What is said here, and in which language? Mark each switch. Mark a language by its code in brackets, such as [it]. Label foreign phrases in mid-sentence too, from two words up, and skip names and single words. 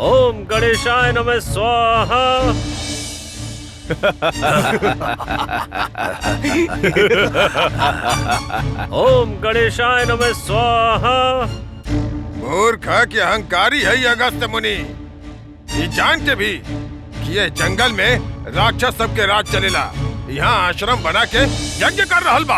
[sa] ओम गणेशाय नमः स्वाहा। ओम गणेशाय नमः स्वाहा। [bho] मूर्ख के अहंकारी है ये अगस्त्य मुनि, ये जान के भी कि ये जंगल में राक्षस सबके राज चलेला, यहाँ आश्रम बना के यज्ञ कर रहल बा।